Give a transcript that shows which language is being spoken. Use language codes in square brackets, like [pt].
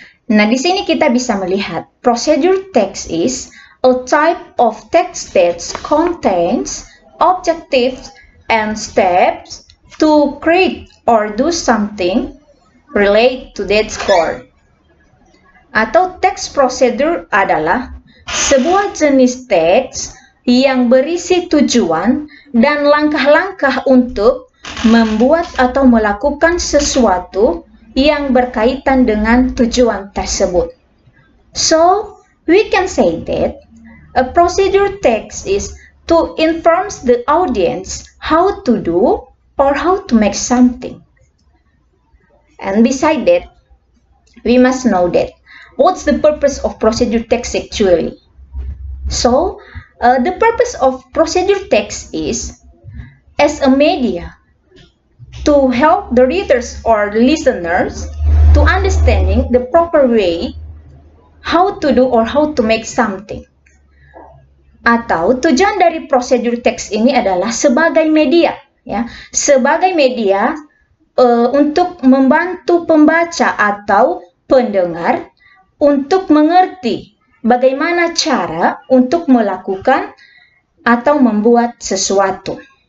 [id] Nah, di sini kita bisa melihat [en] procedure text is a type of text that contains objectives and steps to create or do something relate to that goal. [id] Atau text procedure adalah sebuah jenis teks yang berisi tujuan dan langkah-langkah untuk membuat atau melakukan sesuatu yang berkaitan dengan tujuan tersebut. [en] So, we can say that a procedure text is to inform the audience how to do or how to make something. And beside that, we must know that what's the purpose of procedure text actually? So, the purpose of procedure text is as a media to help the readers or listeners to understanding the proper way how to do or how to make something. [id] Atau tujuan dari procedure text ini adalah sebagai media, ya, sebagai media untuk membantu pembaca atau pendengar untuk mengerti bagaimana cara untuk melakukan atau membuat sesuatu.